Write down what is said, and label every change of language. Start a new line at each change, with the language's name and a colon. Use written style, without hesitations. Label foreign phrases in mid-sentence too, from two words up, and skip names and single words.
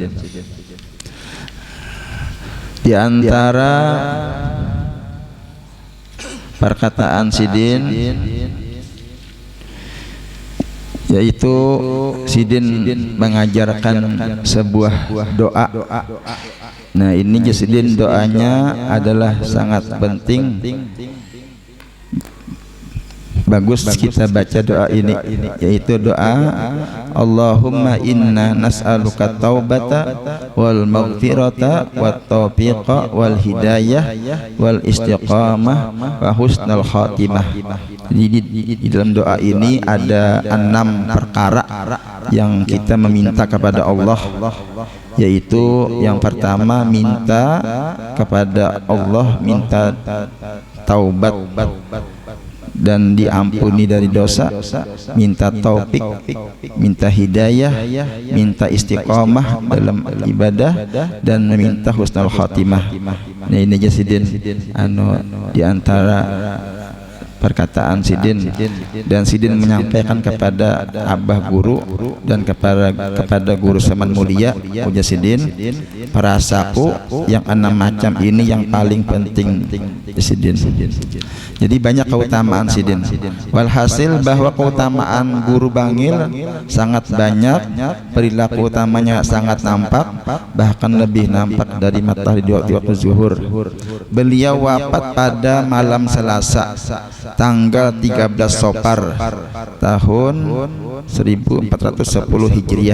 Indonesian: Di antara perkataan Sidin yaitu Sidin mengajarkan sebuah doa. Nah, ini Sidin doanya adalah sangat penting. Bagus kita baca doa ini, yaitu doa
Arabic: اللهم إنا نسألك التوبة والمغفرة والتوفيق والهداية والاستقامة وحسن الخاتمة.
Indonesian: Jadi di dalam doa ini ada 6 perkara yang kita meminta kepada Allah, yaitu yang pertama minta kepada Allah, minta taubat dan diampuni dari dosa, minta taufik, minta hidayah, minta istiqamah dalam ibadah, dan meminta
Arabic: حسن الخاتمة.
Indonesian: Nah, ini aja Sidin di antara perkataan Sidin, dan Sidin menyampaikan kepada abah guru dan kepada guru Saman Mulia Uja Sidin, perasaku yang 6 macam ini yang paling penting Sidin. Jadi banyak keutamaan Sidin. Walhasil bahwa keutamaan guru Bangil sangat banyak, perilaku utamanya sangat nampak, bahkan lebih nampak dari matahari di waktu zuhur. Beliau wafat pada malam Selasa tanggal 13 Sopar tahun 1410 Hijriah.